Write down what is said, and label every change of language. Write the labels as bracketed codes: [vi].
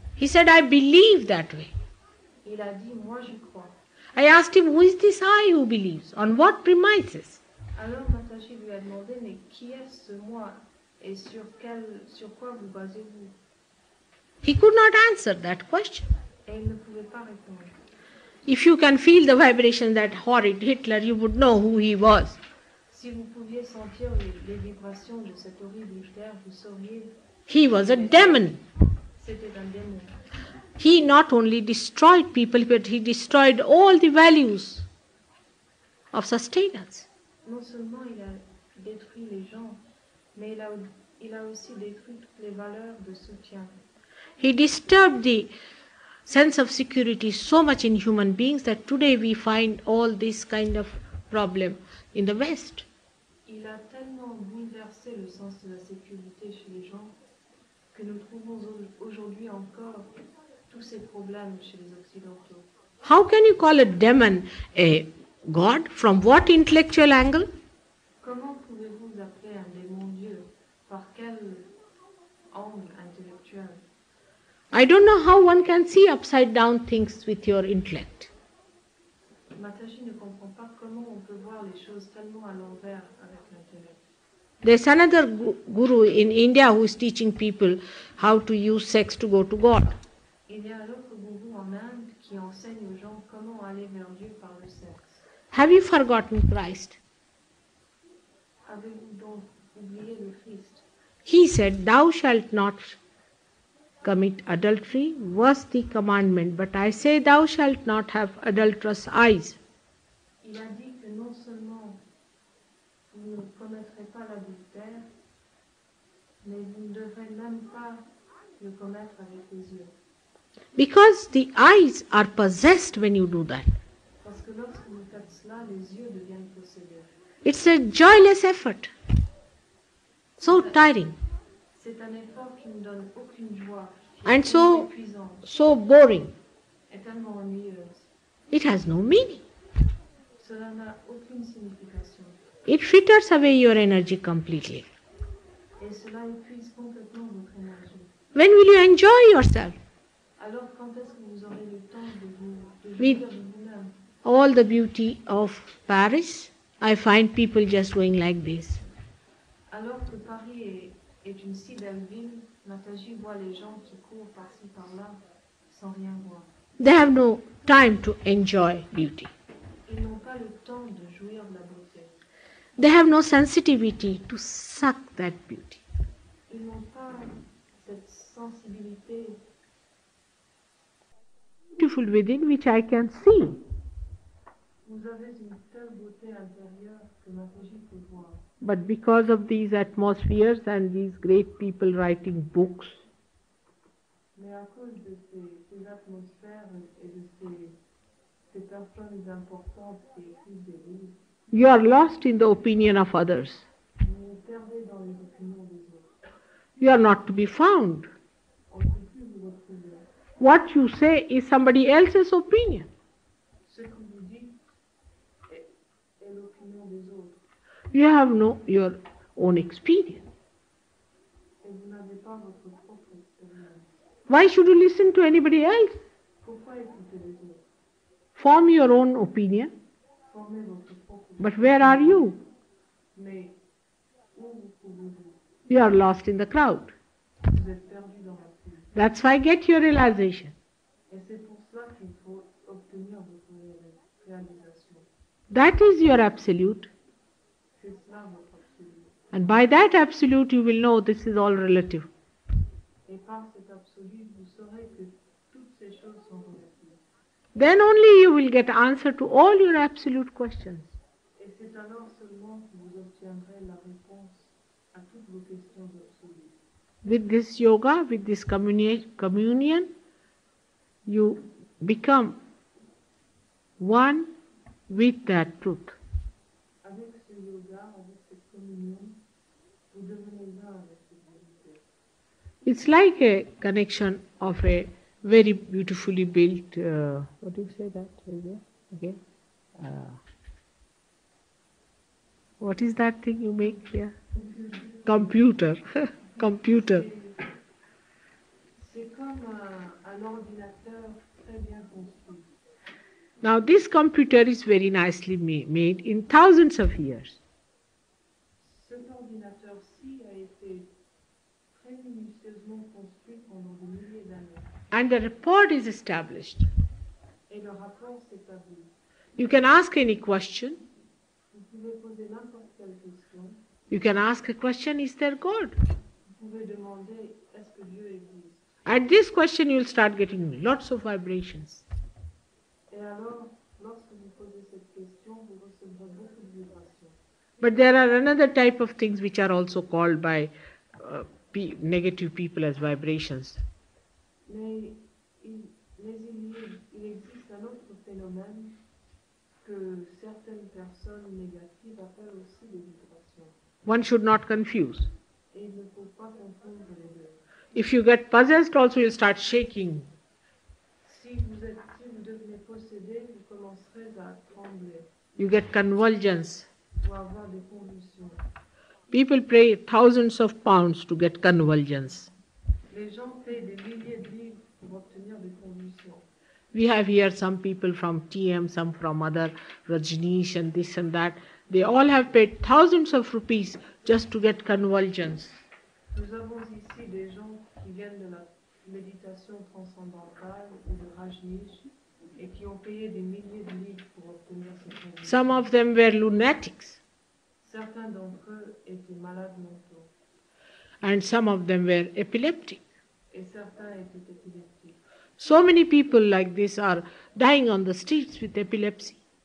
[en] He said, I believe that way. [fr] Il a dit, moi j'y crois. [en] I asked him, who is this I who believes? On what premises? [fr] Alors Mataji lui a demandé, mais qui est ce moi et sur quoi vous basez-vous? [en] He could not answer that question. [fr] Et il ne pouvait pas répondre. [en] If you can feel the vibration that horrid Hitler, you would know who he was. [fr] Si vous pouviez sentir les vibrations de cet horrible Hitler, vous sauriez [en] He was a demon. [fr] c'était un démon. [en] He not only destroyed people, but he destroyed all the values of sustenance. [fr] Non seulement il a détruit les gens, mais il a aussi détruit toutes les valeurs de soutien. [en] He disturbed the sense of security so much in human beings that today we find all this kind of problem in the West. [fr] Il a tellement bouleversé le sens de la sécurité chez les gens que nous trouvons aujourd'hui encore tous ces problèmes chez les Occidentaux. [en] How can you call a demon a God? From what intellectual angle? [fr] Comment pouvez-vous appeler un démon Dieu? Par quel angle intellectuel? [en] I don't know how one can see upside down things with your intellect. [fr] Mataji ne comprend pas comment on peut voir les choses tellement à l'envers avec l'intellect. [en] There's another guru in India who is teaching people how to use sex to go to God. [fr] Il y a un autre gourou en Inde qui enseigne aux gens comment aller vers Dieu par le sexe. [en] Have you forgotten Christ? [fr] Avez-vous donc oublié le Christ? [en] He said, Thou shalt not commit adultery was the commandment, but I say thou shalt not have adulterous eyes. [fr] Il a dit que non seulement vous ne commettrez pas l'adultère, mais vous ne devrez même pas le commettre avec les yeux. [en] Because the eyes are possessed when you do that. [fr] Parce que lorsque vous faites cela, les yeux deviennent possédés. [en] It's a joyless effort. So tiring. [fr] C'est un effort qui ne donne aucune joie, [en] And [fr] tellement [en] so, [fr] épuisant, [en] so boring. [fr] et tellement ennuyeuse. [en] It has no meaning. [fr] Cela n'a aucune signification. [en] It fritters away your energy completely. [fr] Et cela épuise complètement votre énergie. [en] When will you enjoy yourself? [fr] Alors quand est-ce que vous aurez le temps de Oui. jouir de vous-même? [en] All the beauty of Paris, I find people just going like this. [fr] Alors que Paris est une si belle ville, Mataji voit les gens qui courent par-ci par-là sans rien voir. [en] They have no time to enjoy beauty. [fr] Ils n'ont pas le temps de jouir de la beauté. [en] They have no sensitivity to suck that beauty. [fr] Ils n'ont pas cette sensibilité [en] beautiful within which I can see. [fr] Vous avez une telle beauté intérieure que ma bougie peut voir. [en] But because of these atmospheres and these great people writing books, [fr] Mais à cause de ces atmosphères et de ces personnes importantes qui écrivent des livres, [en] you are lost in the opinion of others. [fr] vous vous perdez dans les opinions des autres. [en] You are not to be found. [fr] On ne peut plus vous retrouver. [en] What you say is somebody else's opinion. [fr] Ce que vous dites est l'opinion des autres. [en] You have no your own experience. [fr] Et vous n'avez pas votre propre expérience. [en] Why should you listen to anybody else? [fr] Pourquoi écouter les autres? [en] Form your own opinion. [fr] Formez votre propre [en] But where are you? [fr] Mais où vous trouvez-vous? [en] You are lost in the crowd. [fr] Vous êtes perdu dans la foule. [en] That's why get your realization. [fr] Et c'est pour cela qu'il faut obtenir votre réalisation. [en] That is your absolute. [fr] C'est cela votre absolu. [en] And by that absolute you will know this is all relative. [fr] Et par cet absolu, vous saurez que toutes ces choses sont relatives. [en] Then only you will get answer to all your absolute questions. [fr] Et c'est alors seulement que vous obtiendrez la réponse à toutes vos questions absolues. [en] With this yoga, with this communion, you become one with that truth. [fr] Avec ce yoga, avec cette communion, vous devenez un avec cette vérité. [en] It's like a connection of a very beautifully built, what do you say that? Okay. What is that thing you make here? Computer. Computer. [fr] C'est comme un ordinateur très bien construit. [en] Now this computer is very nicely made in thousands of years. [fr] Cet ordinateur-ci a été très minutieusement construit pendant des milliers d'années. [en] And the report is established. [fr] Et le rapport s'établit. [en] You can ask any question. [fr] Vous pouvez poser n'importe quelle question. [en] You can ask a question, is there God? [fr] Vous pouvez demander, est-ce que Dieu existe? [en] At this question you will start getting lots of vibrations. [fr] Et alors, lorsque vous posez cette question, vous recevrez beaucoup de vibrations. [en] But there are another type of things which are also called by negative people as vibrations. [fr] Mais il existe un autre phénomène que certaines personnes négatives appellent aussi des vibrations. [en] One should not confuse. [fr] Et il ne faut pas confondre les deux. [en] If you get possessed also you'll start shaking. [fr] Si vous devenez possédé, vous commencerez à trembler [en] You get convulsions. [fr] ou à avoir des convulsions. [en] People pay thousands of pounds to get convulsions. [fr] Les gens payent des milliers de livres pour obtenir des convulsions. [en] We have here some people from TM, some from other, Rajneesh and this and that. They all have paid thousands of rupees just to get convulsions. [fr] Nous avons ici des gens qui viennent de la méditation transcendantale ou de Rajneesh et qui ont payé des milliers de livres pour obtenir ces convulsions. [en] Some of them were lunatics [fr] Certains d'entre eux étaient malades mentaux [en] and some of them were epileptic. [fr] et certains étaient épileptiques. [en] So many people like this are dying on the streets with epilepsy.